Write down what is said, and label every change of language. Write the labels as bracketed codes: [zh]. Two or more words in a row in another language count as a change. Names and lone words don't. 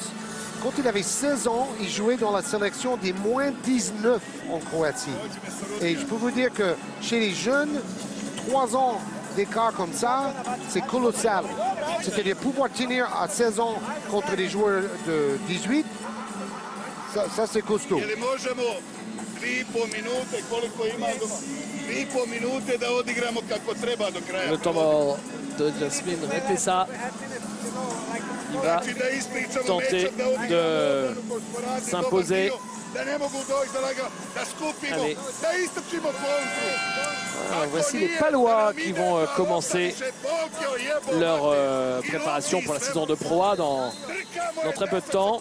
[fr] Quand il avait 16 ans, il jouait dans la sélection des moins 19 en Croatie. Et je peux vous dire que chez les jeunes, 3 ans d'écart comme ça, c'est colossal. C'est-à-dire pouvoir tenir à 16 ans contre des joueurs de 18, ça c'est costaud. [hr] Je li možemo 3,5 minute koliko ima 3,5 minute da odigramo kako treba do kraja. [fr] Le temps mort de Jasmine Repessa. Il va tenter de s'imposer. Allez. Voilà, voici les Palois qui vont commencer leur préparation pour la saison de Pro A dans très peu de temps.